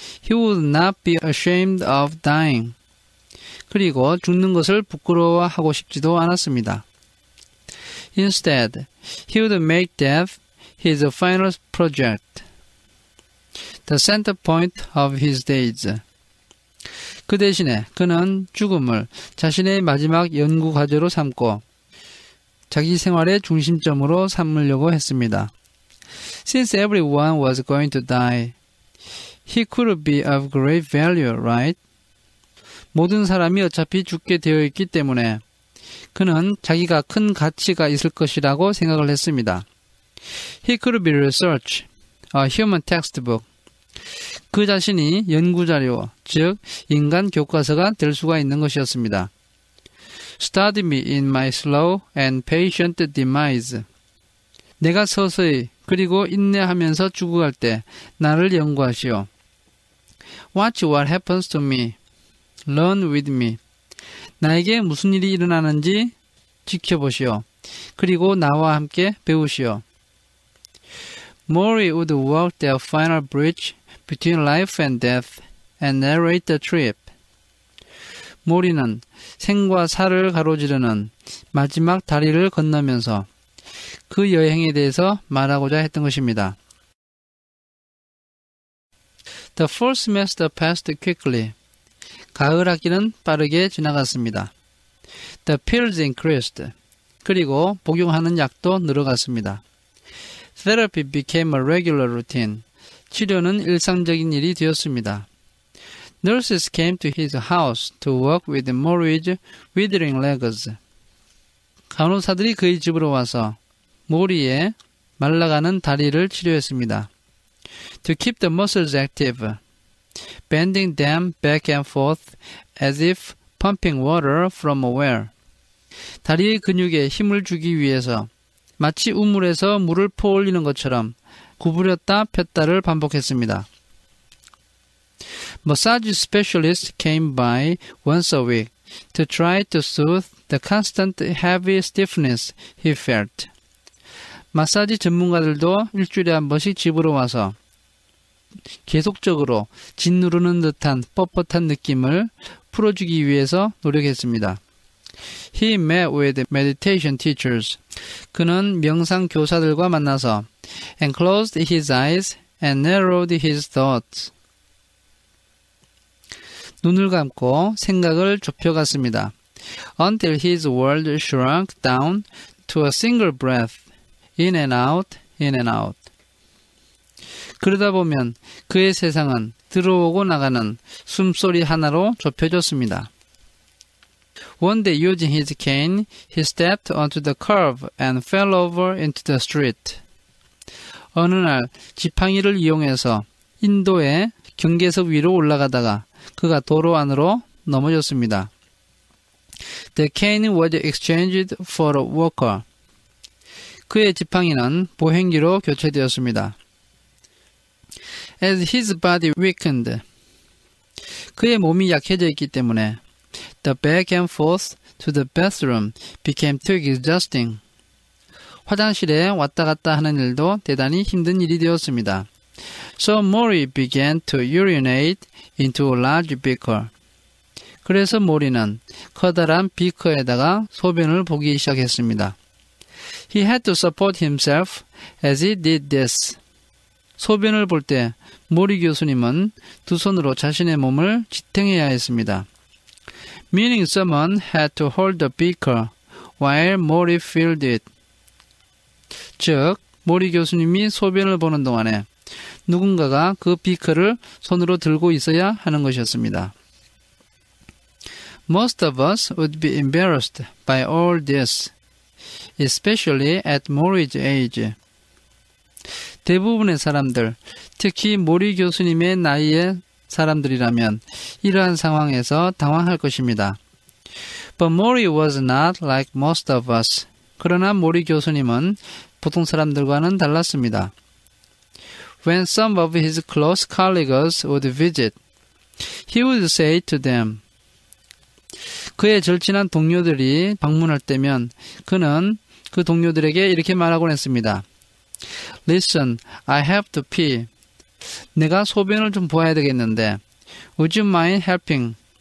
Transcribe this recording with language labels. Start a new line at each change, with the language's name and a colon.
English: He would not be ashamed of dying.
Korean: 그리고 죽는 것을 부끄러워하고 싶지도 않았습니다.
English: Instead, he would make death his final project, the center point of his days.
Korean: 그 대신에 그는 죽음을 자신의 마지막 연구 과제로 삼고 자기 생활의 중심점으로 삼으려고 했습니다.
English: Since everyone was going to die, he could be of great value, right?
Korean: 모든 사람이 어차피 죽게 되어 있기 때문에 그는 자기가 큰 가치가 있을 것이라고 생각을 했습니다.
English: He could be research, a human textbook.
Korean: 그 자신이 연구자료, 즉 인간 교과서가 될 수가 있는 것이었습니다.
English: Study me in my slow and patient demise.
Korean: 내가 서서히 그리고 인내하면서 죽어갈 때 나를 연구하시오.
English: Watch what happens to me. Learn with me.
Korean: 나에게 무슨 일이 일어나는지 지켜보시오. 그리고 나와 함께 배우시오.
English: Maury would walk their final bridge between life and death and narrate the trip.
Korean: 모리는 생과 사를 가로지르는 마지막 다리를 건너면서 그 여행에 대해서 말하고자 했던 것입니다.
English: The fall semester passed quickly.
Korean: 가을 학기는 빠르게 지나갔습니다.
English: The pills increased.
Korean: 그리고 복용하는 약도 늘어갔습니다.
English: Therapy became a regular routine.
Korean: 치료는 일상적인 일이 되었습니다.
English: Nurses came to his house to work with Maury's withering legs.
Korean: 간호사들이 그의 집으로 와서 모리의 말라가는 다리를 치료했습니다.
English: To keep the muscles active, bending them back and forth as if pumping water from a well.
Korean: 다리의 근육에 힘을 주기 위해서 마치 우물에서 물을 퍼올리는 것처럼 구부렸다 폈다를 반복했습니다.
English: Massage specialists came by once a week to try to soothe the constant heavy stiffness he felt.
Korean: 마사지 전문가들도 일주일에 한 번씩 집으로 와서 계속적으로 짓누르는 듯한 뻣뻣한 느낌을 풀어주기 위해서 노력했습니다.
English: He met with meditation teachers.
Korean: 그는 명상 교사들과 만나서
English: and closed his eyes and narrowed his thoughts.
Korean: 눈을 감고 생각을 좁혀갔습니다.
English: Until his world shrunk down to a single breath. In and out, in and out.
Korean: 그러다 보면 그의 세상은 들어오고 나가는 숨소리 하나로 좁혀졌습니다.
English: One day using his cane, he stepped onto the curb and fell over into the street.
Korean: 어느 날 지팡이를 이용해서 인도의 경계석 위로 올라가다가 그가 도로 안으로 넘어졌습니다.
English: The cane was exchanged for a walker.
Korean: 그의 지팡이는 보행기로 교체되었습니다.
English: As his body weakened,
Korean: 그의 몸이 약해져 있기 때문에
English: the back and forth to the bathroom became too exhausting.
Korean: 화장실에 왔다 갔다 하는 일도 대단히 힘든 일이 되었습니다.
English: So Maury began to urinate into a large beaker.
Korean: 그래서 모리는 커다란 비커에다가 소변을 보기 시작했습니다.
English: He had to support himself as he did this.
Korean: 소변을 볼 때 모리 교수님은 두 손으로 자신의 몸을 지탱해야 했습니다.
English: Meaning someone had to hold the beaker while Maury filled it.
Korean: 즉, 모리 교수님이 소변을 보는 동안에 누군가가 그 비커를 손으로 들고 있어야 하는 것이었습니다.
English: Most of us would be embarrassed by all this, especially at Maury's age.
Korean: 대부분의 사람들, 특히 모리 교수님의 나이의 사람들이라면 이러한 상황에서 당황할 것입니다.
English: But Maury was not like most of us.
Korean: 그러나 모리 교수님은 보통 사람들과는 달랐습니다.
English: When some of his close colleagues would visit, he would say to them,
Korean: 그의 절친한 동료들이 방문할 때면 그는 그 동료들에게 이렇게 말하곤 했습니다.
English: Listen, I have to pee.
Korean: 내가 소변을 좀 보아야 되겠는데,
English: Would you mind helping?